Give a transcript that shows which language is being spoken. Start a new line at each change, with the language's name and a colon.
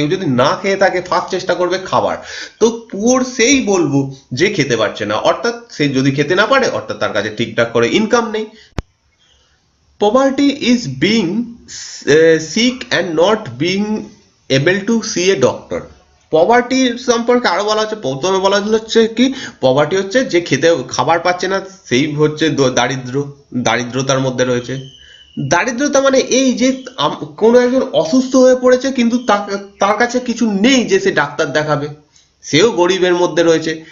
Bangla: কেউ যদি না খেয়ে থাকে, ফার্স্ট চেষ্টা করবে খাবার। তো পুয়ার সেই বলবো যে খেতে পারছে না, অর্থাৎ সে যদি খেতে না পারে, অর্থাৎ তার কাছে ঠিকঠাক করে ইনকাম নেই।
English: Poverty is being sick and not being able to see a doctor।
Bangla: Poverty সম্পর্কে আরো বলা হচ্ছে, প্রথমে বলা হচ্ছে কি পভার্টি হচ্ছে যে খাবার পাচ্ছে না, সেই হচ্ছে দারিদ্রতার মধ্যে রয়েছে। দারিদ্রতা মানে এই যে কোনো একজন অসুস্থ হয়ে পড়েছে, কিন্তু তার কাছে কিছু নেই যে সে ডাক্তার দেখাবে, সেও গরিবের মধ্যে রয়েছে।